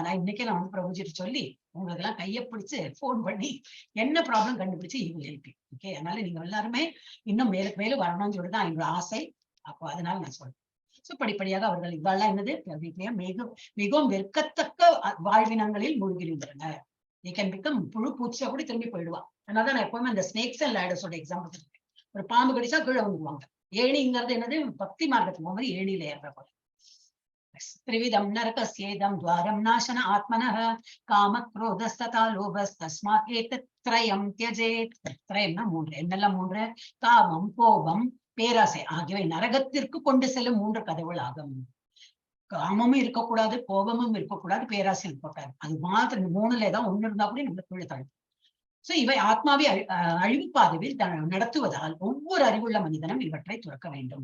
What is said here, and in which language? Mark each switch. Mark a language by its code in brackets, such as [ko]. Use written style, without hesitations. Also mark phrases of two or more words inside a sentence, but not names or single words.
[ta] நான் இன்னைக்கே நான் வந்து பிரபுஜிட்டு சொல்லி உங்களுக்கு எல்லாம் கையை பிடிச்சு போன் பண்ணி என்ன ப்ராப்ளம் கண்டுபிடிச்சு இவங்க ஹெல்ப். ஓகே, அதனால நீங்க எல்லாருமே இன்னும் மேலுக்கு மேலும் வரணும்னு சொல்லிதான் என்னோட ஆசை. அப்போ அதனால நான் சொல்றேன். சோ படிப்படியாக அவர்கள் இதெல்லாம் என்னது மிகவும் வெறுக்கத்தக்க வாழ்வினங்களில் மூழ்கியிருந்தனர். [en] they can become [ta] புழு பூச்சியா கூட திரும்பி போயிடுவா. அதனால நான் எப்பவுமே அந்த [en] snakes and ladders [ta] எக்ஸாம்பிள் சொல்றேன். ஒரு பாம்பு கடிச்சா கீழே வந்துருவாங்க. ஏணிங்கிறது என்னது, பக்தி மார்க்கத்துக்கு போகும்போது ஏணியில ஏற போல. [sa] त्रिविधं नरकस्येदं द्वारं नाशन आत्मनः कामक्रोधस्तथा लोभस्तस्मात् एतत्त्रयं त्यजेत्. [ta] त्रयம்னா மூன்று. என்னெல்லாம் மூன்று? காமம், கோபம், பேராசை ஆகியவை நரகத்திற்கு கொண்டு செல்லும் மூன்று கதவுகள் ஆகும். காமமும் இருக்கக்கூடாது, கோபமும் இருக்கக்கூடாது, பேராசையும் இருக்கக்கூடாது. அது மாதிரி இந்த மூணுல ஏதாவது ஒண்ணு இருந்தா கூட நம்ம கீழே தள்ளும். சோ இவை ஆத்மாவை அழிவு பாதையில் நடத்துவதால் ஒவ்வொரு அறிவுள்ள மனிதனும் இவற்றை துறக்க வேண்டும்.